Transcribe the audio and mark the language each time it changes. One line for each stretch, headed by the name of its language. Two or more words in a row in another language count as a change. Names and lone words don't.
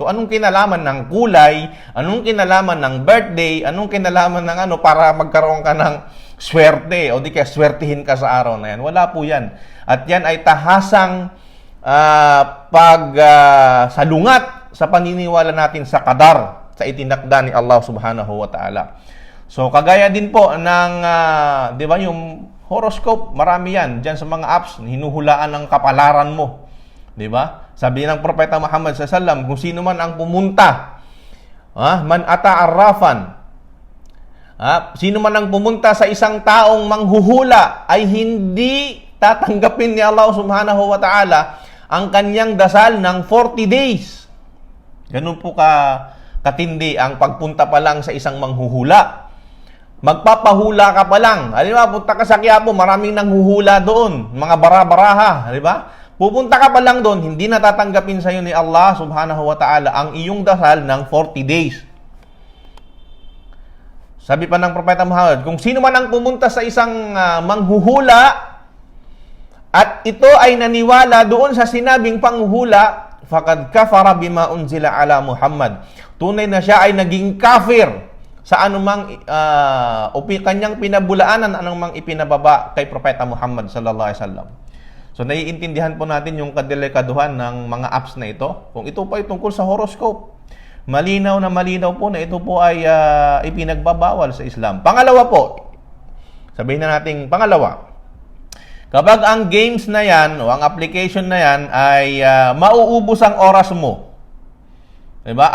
Filipino: Anong kinalaman ng kulay? Anong kinalaman ng birthday? Anong kinalaman ng para magkaroon ka ng swerte o di kaya swertihin ka sa araw na yan? Wala po yan. At yan ay tahasang salungat sa paniniwala natin sa qadar, sa itinakda ni Allah
Arabic: سبحانه وتعالى.
Filipino: So kagaya din po ng di ba yung horoscope, marami yan diyan sa mga apps, hinuhulaan ng kapalaran mo, di ba? Sabi ng Propeta Muhammad
Arabic: صلى الله عليه وسلم,
Filipino: kung sino man ang pumunta,
Arabic: من أتى عرافا,
Filipino: sino man ang pumunta sa isang taong manghuhula ay hindi tatanggapin ni Allah
Arabic: سبحانه وتعالى
Filipino: ang kanyang dasal ng 40 days. Ganun po katindi ang pagpunta pa lang sa isang manghuhula. Magpapahula ka pa lang. Halimbawa, punta ka sa Quiapo, maraming nanghuhula doon, mga bara-baraha, di ba? Pupunta ka pa lang doon, hindi natatanggapin sa iyo ni Allah
Arabic: سبحانه وتعالى
Filipino: ang iyong dasal ng 40 days. Sabi pa ng Propeta Muhammad, kung sino man ang pumunta sa isang manghuhula at ito ay naniwala doon sa sinabing panghuhula,
Arabic: فقد كفر بما أنزل على محمد.
Filipino: Tunay na siya ay naging kafir sa anumang kanyang pinabulaanan, anumang ipinababa kay Propeta Muhammad
Arabic: صلى الله عليه وسلم.
Filipino: So naiintindihan po natin yung kadelikaduhan ng mga apps na ito. Kung ito pa ay tungkol sa horoscope, malinaw po na ito po ay ipinagbabawal sa Islam. Pangalawa po, sabihin na natin pangalawa, kapag ang games na yan o ang application na yan ay mauubos ang oras mo, diba?